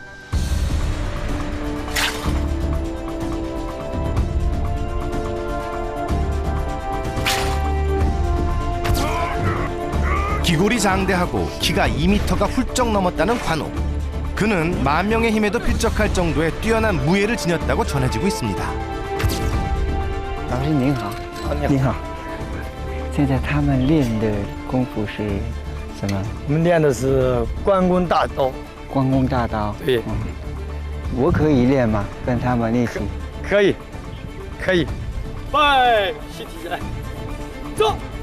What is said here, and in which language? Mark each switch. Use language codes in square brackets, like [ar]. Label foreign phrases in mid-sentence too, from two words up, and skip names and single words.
[ko] 기골이 장대하고 키가 2m가 훌쩍 넘었다는 관우. 그는 만명의 힘에도 필적할 정도의 뛰어난 무예를 지녔다고 전해지고 있습니다. [zh] 老师您好，你好。现在他们练的功夫是什么？我们练的是关公大刀。关公大刀。对。我可以练吗？跟他们练习。可以。拜，习题来，走。